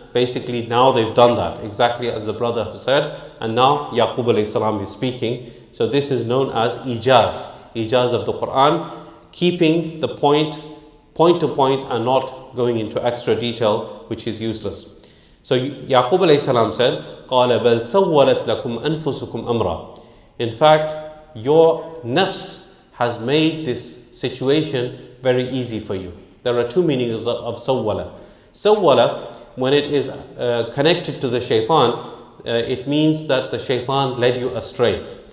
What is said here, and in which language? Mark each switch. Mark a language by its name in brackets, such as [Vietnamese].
[English] basically now they've done that, exactly as the brother has said, and now Yaqub alayhi salam is speaking. So this is known as ijaz of the Quran, keeping the point to point and not going into extra detail, which is useless. So Yaqub alayhi salam said, [Arabic] قَالَ بَلْ سَوَّلَتْ لَكُمْ أَنفُسُكُمْ أَمْرًا. [English] In fact, your nafs has made this situation very easy for you. There are two meanings of sawwala. Sawwala, when it is connected to the shaitan, it means that the shaitan led you astray.